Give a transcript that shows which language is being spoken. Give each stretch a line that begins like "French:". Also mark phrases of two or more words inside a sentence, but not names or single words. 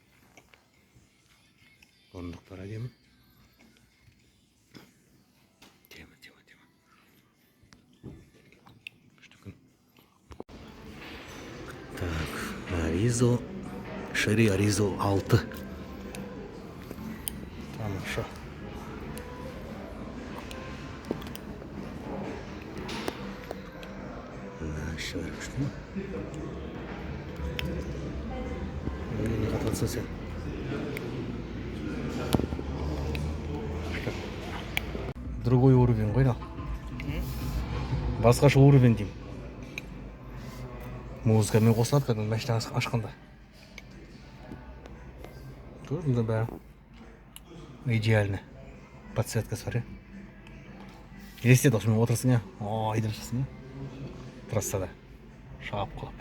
Kazakh: Орындықтар әдемі. Тема. Так, Аризо. Шери Аризо 6. Тамаша.
Turkish: Şöyle işte. Ne katarsın sen?
Russian: Другой уровень
Kazakh: ғой, басқаша уровень деймін. Музыкамен қосылады кәдімгі машина ашқанда. Көрдіңдер бәрі идеально. Подсветкасы бар, елестеді осымен отырсың, айдап жасың, трассада шағып қалып.